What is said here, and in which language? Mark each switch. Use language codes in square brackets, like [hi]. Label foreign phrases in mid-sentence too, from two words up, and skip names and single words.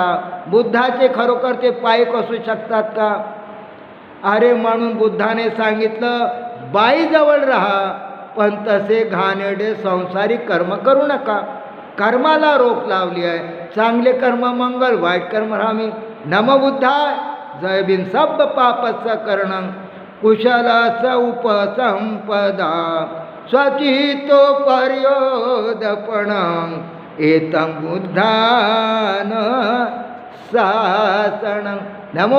[mr] बुद्धाचे खरोखर ते पायक असू शकतात का। अरे म्हणून बुद्धाने सांगितलं बाईजवळ राहा, पण तसे घाणेरडे संसारिक कर्म करू नका। कर्माला रोक लावली आहे। चांगले कर्म मंगल, वाईट कर्म रामी। [pi] नम बुद्धाय, जय बिन सब पापस्य करणं, कुशलस उपसंपदा, स्वचितो पर्योदपणं, एतं बुद्धान शासनं। नमो